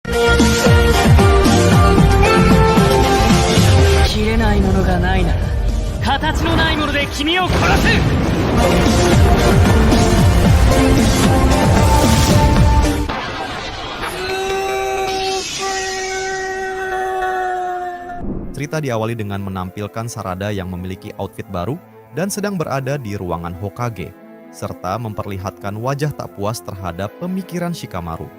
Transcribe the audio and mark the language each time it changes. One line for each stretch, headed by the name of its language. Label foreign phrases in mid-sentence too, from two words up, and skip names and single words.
Japanese: 切れないものがないなら、形のないもので君を殺す。
Indonesian: Cerita diawali dengan menampilkan Sarada yang memiliki outfit baru dan sedang berada di ruangan Hokage, serta memperlihatkan wajah tak puas terhadap pemikiran Shikamaru.